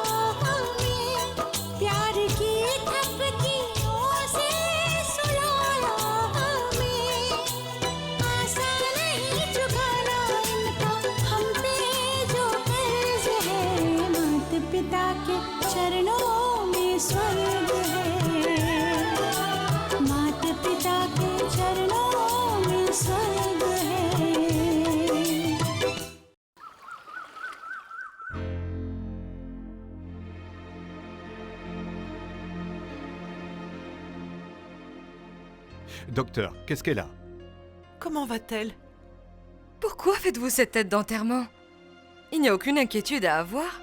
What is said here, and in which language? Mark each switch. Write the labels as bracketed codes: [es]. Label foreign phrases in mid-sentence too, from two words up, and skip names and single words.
[hi] हमें, प्यार की थपकियों से सुलाया हमें, आसान नहीं चुकाना इनका हम पे जो कर्ज है, माता पिता के चरणों में स्वर्ग है, माता पिता के चरणों में स्वर्ग है। [fr] Docteur, qu'est-ce qu'elle a? Comment va-t-elle? Pourquoi faites-vous cette tête d'enterrement? Il n'y a aucune inquiétude à avoir.